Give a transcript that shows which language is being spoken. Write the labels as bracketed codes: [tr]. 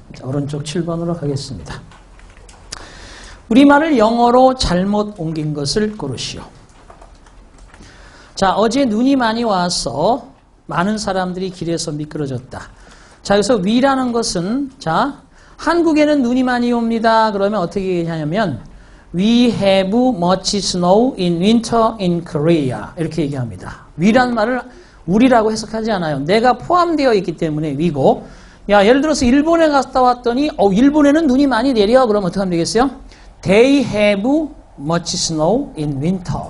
[ko] 자, 오른쪽 7번으로 가겠습니다. 우리말을 영어로 잘못 옮긴 것을 고르시오. 자, 어제 눈이 많이 와서 많은 사람들이 길에서 미끄러졌다. 자, 여기서 위라는 것은, 자, 한국에는 눈이 많이 옵니다. 그러면 어떻게 얘기하냐면 [en] We have much snow in winter in Korea. [ko] 이렇게 얘기합니다. 위라는 말을 우리라고 해석하지 않아요. 내가 포함되어 있기 때문에 위고. 야, 예를 들어서 일본에 갔다 왔더니 일본에는 눈이 많이 내려. 그러면 어떻게 하면 되겠어요? [en] They have much snow in winter.